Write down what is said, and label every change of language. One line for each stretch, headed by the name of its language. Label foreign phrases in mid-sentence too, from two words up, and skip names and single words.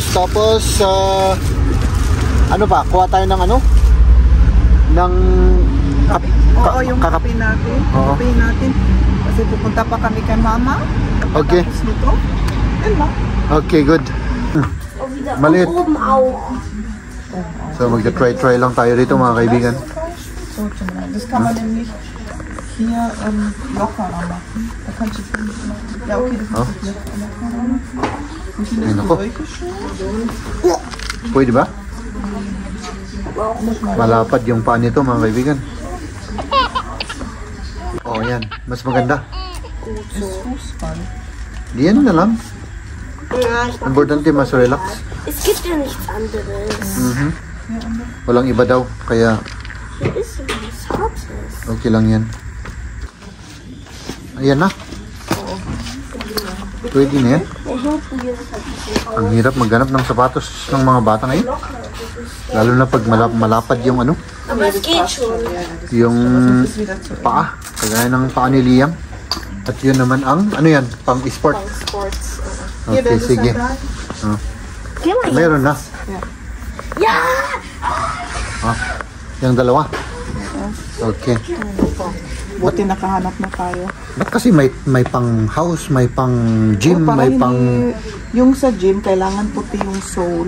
Filipino: Tapos, kuha tayo ng ng Oo, yung kape natin. Oo. Kape natin. Kasi pupunta pa kami kay mama. Okay. Tapos nito. Yan lang. Okay, good. Maliit. So, magta-try lang tayo dito, mga kaibigan.
German: So, das kann man nämlich hier locker machen. Da kannst du ja, okay, das ist locker.
Filipino: Ay, nako. Pwede ba? Malapad yung paa nito mga kaibigan. Oh, yan. Mas maganda. Diyan na lang. Importante mas relax.
German: Es gibt ja nichts anderes.
Filipino: Walang iba daw. Kaya
German: Hier ist was Hartes.
Filipino: okay lang yan. Ayan na. Pwede na yan. Ang hirap maghanap ng sapatos ng mga bata ngayon. Lalo na pag malapad yung ano,
German: Aber es geht schon.
Filipino: yung paa. Kagaya ng paa ni Liam. At yun naman ang, ano yan, pang sport. Sports. Okay, sige.
German: Geh mal.
Filipino: Meron na.
German: Ja!
Filipino: Yung dalawa. Okay. Buti nakahanap na tayo. Ba't kasi may pang house, may pang gym, Para may pang... yung sa gym, kailangan puti yung sole.